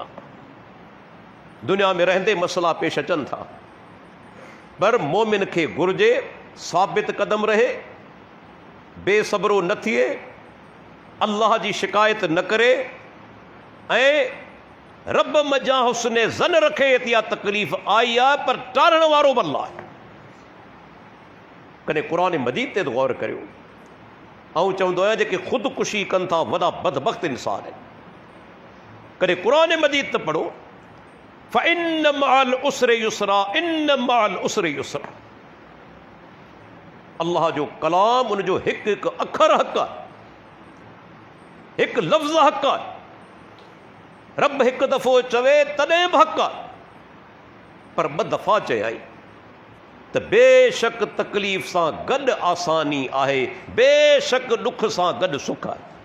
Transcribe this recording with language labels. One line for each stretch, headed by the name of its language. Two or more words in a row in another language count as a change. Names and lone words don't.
Sindhi: दुनिया में रहंदे मसइला पेश अचनि था, पर मोमिन खे घुरिजे साबित क़दम रहे, बेसब्रो न थिए, अल्लाह जी शिकायत न करे, ऐं रब मजा हुस्ने ज़न रखे। इहा तकलीफ़ आई आहे पर टारण वारो बि अल्लाह आहे। कॾहिं क़ुरान मजीद ते गौर करियो। ऐं चवंदो आहियां जेके ख़ुदकुशी कनि था वॾा बदबख़्त इंसान आहिनि। कॾहिं क़ुरान मजीद त पढ़ो,
Arabic: فإن مع العسر يسرا، إن مع العسر يسرا.
Sindhi: अल्लाह जो कलाम, उनजो हिकु हिकु अखर हक़ आहे, हिकु लफ़्ज़ हक़ आहे। रब हिकु दफ़ो चवे तॾहिं बि हक़ आहे, पर ॿ दफ़ा चयाई त बेशक तकलीफ़ सां गॾु आसानी आहे, बेशक ॾुख सां गॾु सुख आहे।